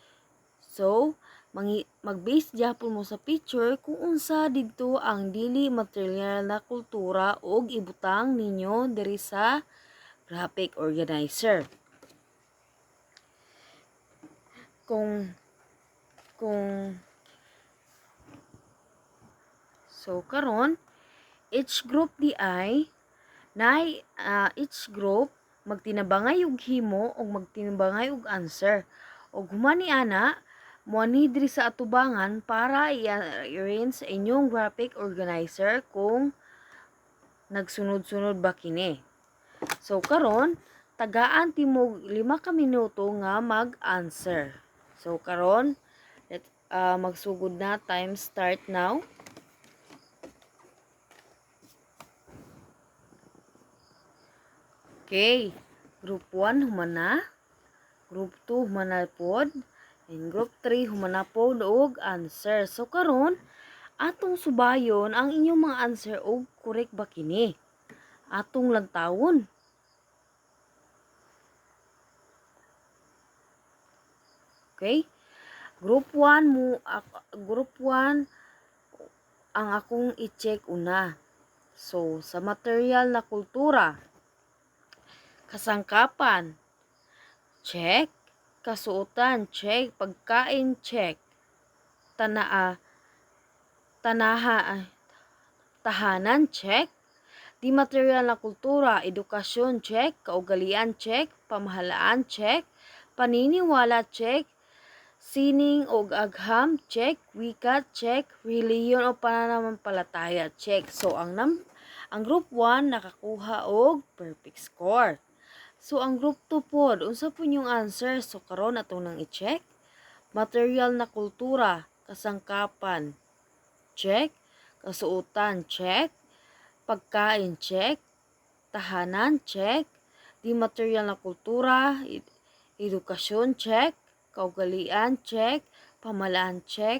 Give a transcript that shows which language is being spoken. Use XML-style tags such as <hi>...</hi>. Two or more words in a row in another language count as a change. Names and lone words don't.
<ceb>So, mag-base gyapon mo sa picture kung unsa didto ang dili material na kultura ug ibutang ninyo diri sa graphic organizer. So karon</ceb> <en>each group</en> <ceb>di ay</ceb> <en>each group</en> <ceb>magtinabangay og himo ug magtinabangay og answer. Og human ni ana Muani diri sa atubangan para i-arrange sa inyong graphic organizer kung nagsunod-sunod ba kini. So karon tagaan timog 5 ka minuto nga mag-answer. So karon magsugod na,</ceb> <en>time start now.</en> <ceb>Okay, group 1 humana, group 2 humana pod, and group 3 humana pod og answer. So karon atong subayon ang inyong mga answer og correct ba kini. Atong lantawon. Okay? Group 1 ang akong i-check una. So sa</ceb> <tl>material na kultura,</tl> <ceb>kasangkapan, check.</ceb> <tl>Kasuotan, check. Pagkain, check. Tahanan, check. Di material na kultura, edukasyon, check. Kaugalian, check. Pamahalaan, check. Paniniwala, check. Sining o agham, check. Wika, check. Reliyon o pananampalataya,</tl> <ceb>check. So ang group 1 nakakuha og</ceb> <en>perfect score.</en> <ceb>So ang group 2 pod, unsa po yung answer? So karon atong nang i-check.</ceb> <tl>Material na kultura,</tl> <ceb>kasangkapan, check.</ceb> <tl>Kasuotan, check. Pagkain, check. Tahanan, check. Di material na kultura, edukasyon, check. Kaugalian, check. Pamalaan, check.</tl>